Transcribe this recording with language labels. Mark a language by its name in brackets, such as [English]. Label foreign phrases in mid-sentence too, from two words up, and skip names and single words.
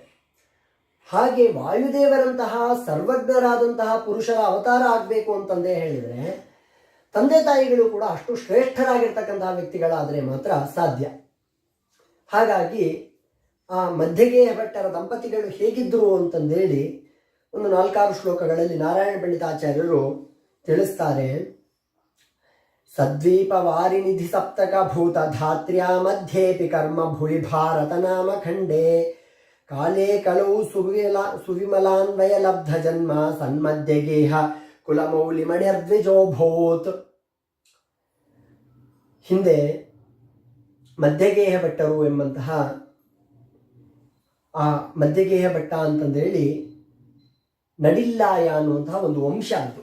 [Kannada] ಹಾಗೆ ವಾಯುದೇವರಂತಹ ಸರ್ವಜ್ಞರಾದಂತಹ ಪುರುಷರ ಅವತಾರ ಆಗಬೇಕು ಅಂತಂದೇ ಹೇಳಿದರೆ ತಂದೆ ತಾಯಿಗಳು ಕೂಡ ಅಷ್ಟು ಶ್ರೇಷ್ಠರಾಗಿರ್ತಕ್ಕಂತಹ ವ್ಯಕ್ತಿಗಳಾದರೆ ಮಾತ್ರ ಸಾಧ್ಯ. ಹಾಗಾಗಿ ಆ ಮಧ್ಯಗೇಹ ಭಟ್ಟರ ದಂಪತಿಗಳು ಹೇಗಿದ್ದರು ಅಂತಂದೇಳಿ ಒಂದು 4-6 ಶ್ಲೋಕಗಳಲ್ಲಿ ನಾರಾಯಣ ಪಂಡಿತಾಚಾರ್ಯರು ತಿಳಿಸ್ತಾರೆ. [Sanskrit] ಸದ್ವೀಪ ವಾರಿನಿಧಿ ಸಪ್ತಕ ಭೂತ ಧಾತ್ರ್ಯಾ ಮಧ್ಯೇಪಿ ಕರ್ಮ ಭುವಿ ಭಾರತ ನಾಮ ಖಂಡೇ ಕಾಲೇ ಕಲೌ ಸುವಿಮಲಾನ್ವಯ ಲಬ್ಧ ಜನ್ಮ ಸನ್ಮಧ್ಯಗೇಹ ಕುಲಮೌಲಿಮಣಿರ್ದ್ವಿಜೋಭೂತ್. [Kannada] ಹಿಂದೆ ಮಧ್ಯಗೇಹ ಭಟ್ಟರು ಎಂಬಂತಹ ಆ ಮಧ್ಯಗೇಹ ಭಟ್ಟ ಅಂತಂದೇಳಿ ನಡಿಲ್ಲಾಯ ಅನ್ನುವಂತಹ ಒಂದು ವಂಶ ಅದು.